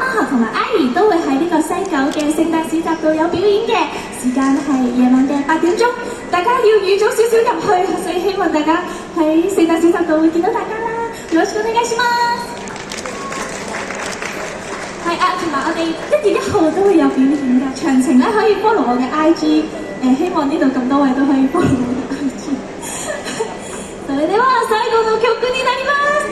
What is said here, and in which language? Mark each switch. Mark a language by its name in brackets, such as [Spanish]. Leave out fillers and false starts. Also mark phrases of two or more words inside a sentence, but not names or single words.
[Cantonese] 同埋阿姨都會喺呢個西九嘅聖誕市集度有表演嘅，時間係夜晚嘅8點鐘，大家要預早少少入去，所以希望大家喺聖誕市集度會見到大家啦。 [Japanese] よろしくお願いします。 [Cantonese] 係啊，同埋我哋1月1號都會有表演嘅，詳情咧可以 follow 我嘅 IG， 希望呢度咁多位都可以 follow 我嘅 IG。 [Japanese] それでは最後の曲になります。